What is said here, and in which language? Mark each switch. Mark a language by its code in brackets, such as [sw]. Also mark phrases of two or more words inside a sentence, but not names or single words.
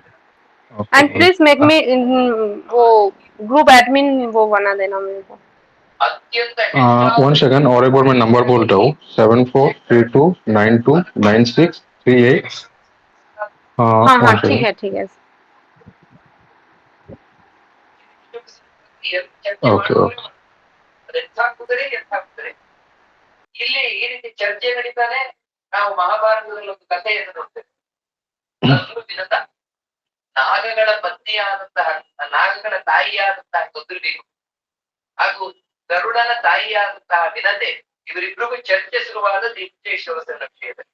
[en] and please make me [hi] वो [en] group admin [hi] वो बना देना मेरे को। 1 सेकेंड, और एक बार मैं नंबर बोलता हूँ, 7432929638। हाँ 1 ठीक सेकेंड। है। [en] okay okay [kn] ಇಲ್ಲಿ ಈ ರೀತಿ ಚರ್ಚೆ ನಡೀತಾನೆ. ನಾವು ಮಹಾಭಾರತದಲ್ಲಿ ಒಂದು ಕಥೆಯನ್ನು ನೋಡ್ತೇವೆ. ಅದೊಂದು ವಿನತ. ನಾಗಗಳ ಪತ್ನಿಯಾದಂತಹ, ನಾಗಗಳ ತಾಯಿಯಾದಂತಹ ಕುದುರೆಯು ಹಾಗೂ ಗರುಡನ ತಾಯಿಯಾದಂತಹ ವಿನತೆ, ಇವರಿಬ್ಬರಿಗೂ ಚರ್ಚೆ ಶುರುವಾದದ್ದು ಇಚ್ಛೇಶ್ವರನ ವಿಷಯದಲ್ಲಿ.